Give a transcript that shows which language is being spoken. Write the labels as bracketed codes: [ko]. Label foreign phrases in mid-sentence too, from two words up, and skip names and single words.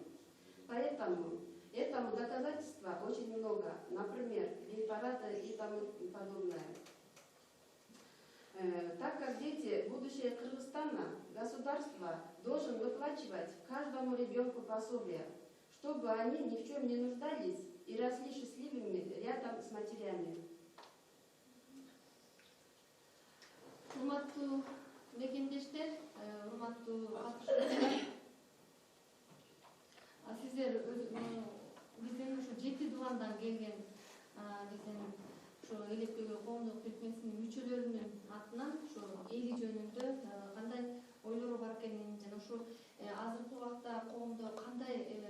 [ru] Поэтому этому доказательства очень много, например, гей-парады и тому подобное. Так как дети – будущее Кыргызстана, государство должен выплачивать каждому ребенку пособие, чтобы они ни в чем не нуждались и росли счастливыми рядом с матерями. [ky] Урматтуу мекендештер, урматтуу катышуучулар, сиздер биздин ушу 7 дубандан келген биздин ушу элек көйгөй коомдук бирикмесинин мүчөлөрүнүн атынан ушу эли жөнүндө кандай ойлору бар экенин жана ушу азыркы убакта коомдо кандай